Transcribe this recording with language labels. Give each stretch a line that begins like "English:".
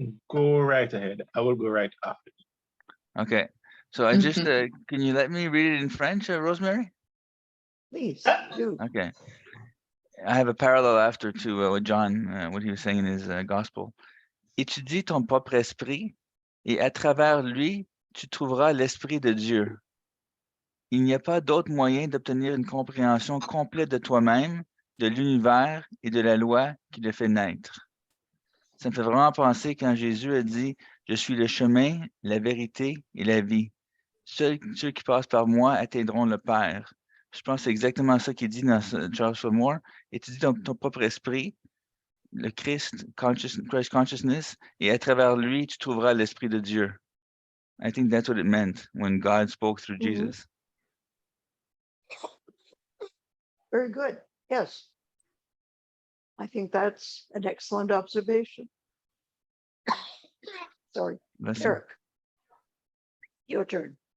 English: Go right ahead. I will go right after. Okay. So I just, can you let me read it in French, Rosemary? Please do. Okay. I have a parallel after to what John, what he was saying in his gospel.
French: Étudie ton propre esprit et à travers lui, tu trouveras l'Esprit de Dieu. Il n'y a pas d'autre moyen d'obtenir une compréhension complète de toi-même, de l'univers et de la loi qui le fait naître. Ça me fait vraiment penser quand Jésus a dit « Je suis le chemin, la vérité et la vie. Seuls ceux qui passent par moi atteindront le Père. » Je pense que c'est exactement ça qu'il dit dans Joshua Moore. Étudie ton propre esprit, le Christ consciousness, et à travers lui, tu trouveras l'Esprit de Dieu.
English: I think that's what it meant when God spoke through Mhm. Jesus. Very good. Yes. I think that's an excellent observation. Sorry, Bless you. Eric. Your turn.